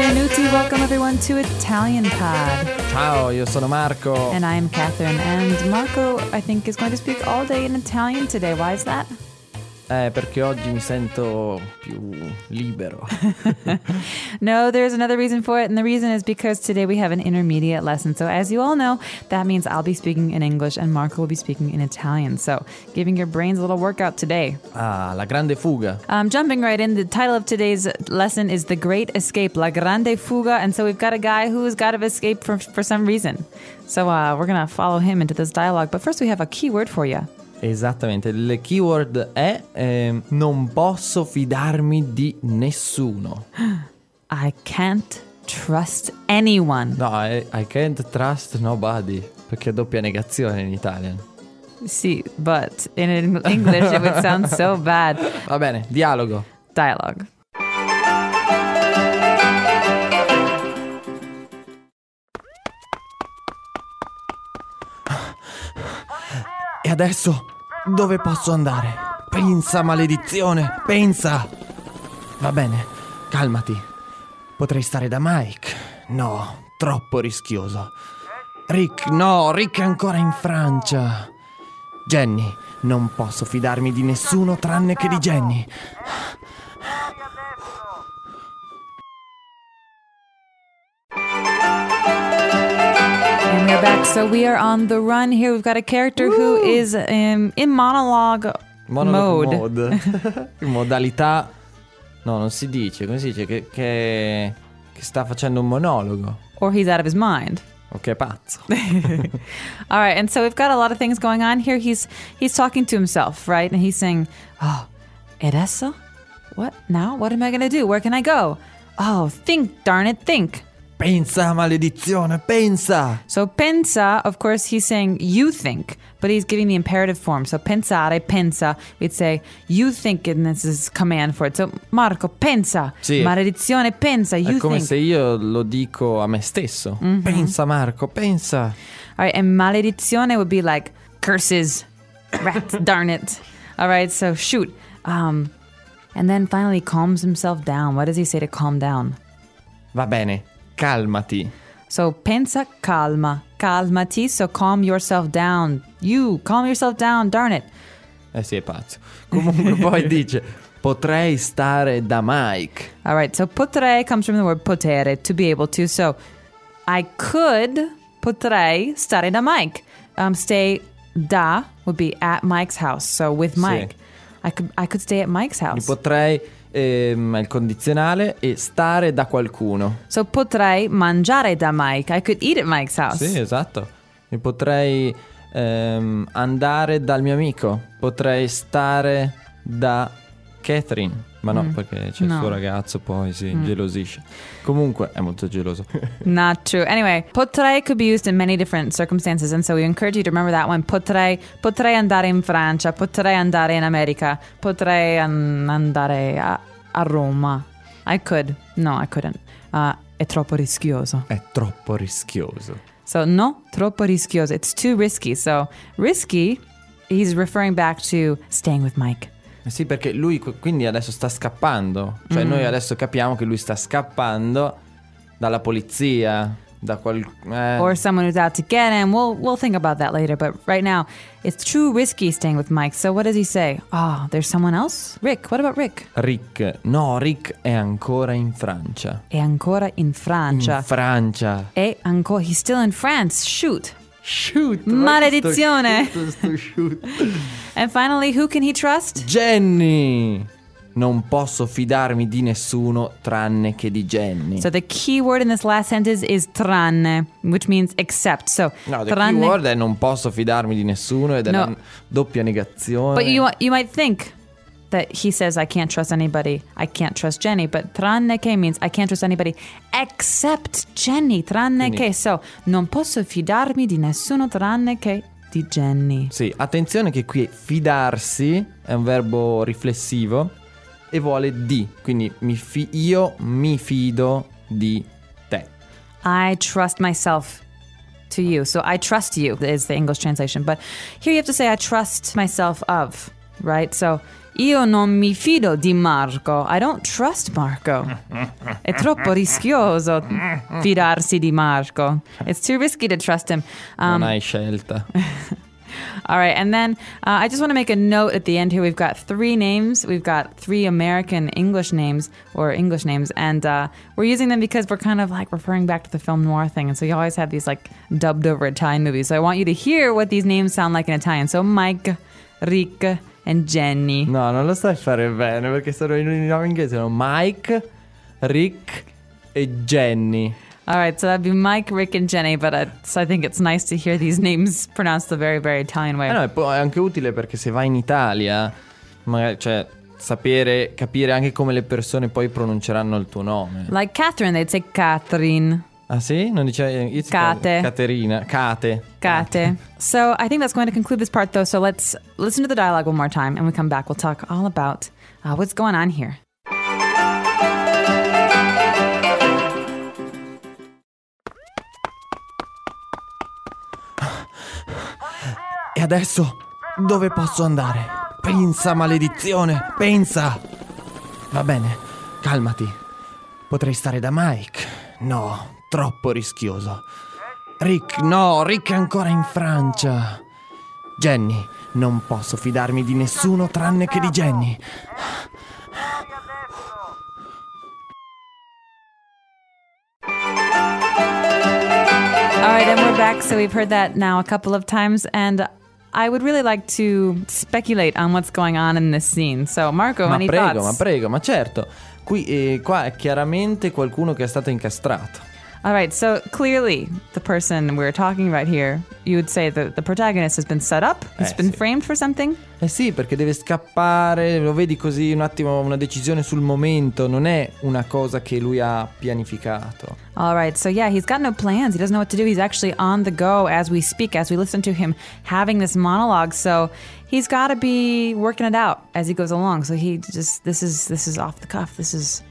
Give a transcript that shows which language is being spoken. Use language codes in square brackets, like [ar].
[en] Tutti, welcome everyone to Italian Pod. [it] Ciao, io sono Marco. [en] And I am Catherine. And Marco, I think, is going to speak all day in Italian today. Why is that? [it] Perché oggi mi sento più libero. [en] No, there's another reason for it. And the reason is because today we have an intermediate lesson. So as you all know, that means I'll be speaking in English and Marco will be speaking in Italian. So giving your brains a little workout today. [it] Ah, la grande fuga. [en] Jumping right in, the title of today's lesson is The Great Escape, La Grande Fuga. And so we've got a guy who's got to escape for some reason. So we're going to follow him into this dialogue. But first we have a keyword for you. [it] Esattamente, il keyword è non posso fidarmi di nessuno. [en] I can't trust anyone. No, I can't trust nobody, [it] perché è doppia negazione [en] in Italian. Sì, but in English it would sound so bad. [it] Va bene, dialogo. [en] Dialogue. [it] E adesso... dove posso andare? Pensa, maledizione, pensa! Va bene, calmati. Potrei stare da Mike. No, troppo rischioso. Rick, no, Rick è ancora in Francia. Jenny, non posso fidarmi di nessuno tranne che di Jenny. [en] So we are on the run here. We've got a character Woo! Who is in monologue mode. [it] In modalità... No, non si dice. Come si dice? Che sta facendo un monologo. [en] Or he's out of his mind. [it] Ok, pazzo. [en] All right, and so we've got a lot of things going on here. He's talking to himself, right? And he's saying, oh, [it] ed esso? [en] What? Now? What am I going to do? Where can I go? Oh, think, darn it, think. [it] Pensa, maledizione, pensa! [en] So pensa, of course, he's saying you think, but he's giving the imperative form. So pensare, pensa, we'd say you think, and this is command for it. So Marco, pensa, [it] sì. [en] Maledizione, pensa, you think. [it] È come [en] think. [it] Se io lo dico a me stesso. Mm-hmm. Pensa, Marco, pensa. [en] All right, and maledizione would be like curses, rat, darn it. All right, so shoot. And then finally calms himself down. What does he say to calm down? [it] Va bene. Calmati. [en] So pensa calma. Calmati, so calm yourself down. You, calm yourself down, darn it. [it] Eh sì, è pazzo. Comunque poi dice, potrei stare da Mike. [en] All right, so potrei comes from the word potere, to be able to. So I could, potrei, stare da Mike. Stay da would be at Mike's house, so with Mike. [it] Sì. [en] I could stay at Mike's house. [it] Mi potrei... il condizionale e stare da qualcuno. So potrei mangiare da Mike. [en] I could eat at Mike's house. [it] Sì, esatto. E potrei andare dal mio amico. Potrei stare da Catherine. Ma no, perché c'è il suo ragazzo, poi si gelosisce. Comunque è molto geloso. [en] Not true. Anyway, potrei could be used in many different circumstances, and so we encourage you to remember that one. [it] Potrei andare in Francia, potrei andare in America, potrei andare a Roma. [en] I could. No, I couldn't. [it] È troppo rischioso. È troppo rischioso. [en] So no, [it] troppo rischioso. [en] It's too risky. So risky, he's referring back to staying with Mike. [it] Sì, perché lui quindi adesso sta scappando. Cioè noi adesso capiamo che lui sta scappando dalla polizia, da [en] Or someone who's out to get him. We'll think about that later, but right now it's too risky staying with Mike. So what does he say? Oh, there's someone else? Rick, what about Rick? [it] Rick, no, Rick è ancora in Francia. È ancora in Francia. In Francia. È ancora, [en] he's still in France. Shoot. Shoot. [it] Maledizione. [en] Shoot. And finally, who can he trust? Jenny. [it] Non posso fidarmi di nessuno tranne che di Jenny. [en] So the key word in this last sentence is tranne, which means except. So no, the tranne... [it] key word è non posso fidarmi di nessuno ed è una doppia negazione. [en] But you might think that he says I can't trust anybody, I can't trust Jenny, but tranne che means I can't trust anybody except Jenny, tranne che. [it] So non posso fidarmi di nessuno tranne che di Jenny. Sì, attenzione che qui fidarsi è un verbo riflessivo e vuole di, quindi io mi fido di te. [en] I trust myself to you, so I trust you is the English translation, but here you have to say I trust myself of. right? So, [it] io non mi fido di Marco. [en] I don't trust Marco. [it] È troppo rischioso fidarsi di Marco. [en] It's too risky to trust him. [it] Non hai scelta. [en] All right, and then I just want to make a note at the end here. We've got three names. We've got three American English names or English names, and we're using them because we're kind of like referring back to the film noir thing. And so you always have these like dubbed over Italian movies. So I want you to hear what these names sound like in Italian. So Mike, Rick, and Jenny. [it] No, non lo sai fare bene perché sono in un nome inglese. No? Mike, Rick, e Jenny. [en] All right, so that'd be Mike, Rick, and Jenny, but so I think it's nice to hear these names pronounced the very, very Italian way. [it] Eh no, è anche utile perché se vai in Italia, magari, cioè, sapere, capire anche come le persone poi pronunceranno il tuo nome. [en] Like Catherine, they'd say Catherine. [it] Ah sì? Non dice... [en] Kate. [it] Caterina. Kate. [en] Kate. So I think that's going to conclude this part, though, so let's listen to the dialogue one more time, and we come back, we'll talk all about what's going on here. [it] E adesso dove posso andare? Pensa, maledizione, pensa! Va bene, calmati. Potrei stare da Mike. No, troppo rischioso. Rick, no, Rick è ancora in Francia. Jenny, non posso fidarmi di nessuno tranne che di Jenny. [en] All right, and we're back. So we've heard that now a couple of times, and I would really like to speculate on what's going on in this scene. So, Marco, [it] ma [en] any [it] prego, [en] thoughts? [it] Ma prego, ma certo. Qui, qua è chiaramente qualcuno che è stato incastrato. [en] All right, so clearly the person we're talking about here, you would say that the protagonist has been set up, has been framed for something? [it] Eh sì, perché deve scappare, lo vedi così un attimo, una decisione sul momento, non è una cosa che lui ha pianificato. [en] All right, so yeah, he's got no plans, he doesn't know what to do, he's actually on the go as we speak, as we listen to him having this monologue, so he's got to be working it out as he goes along, so he just, this is off the cuff, this is...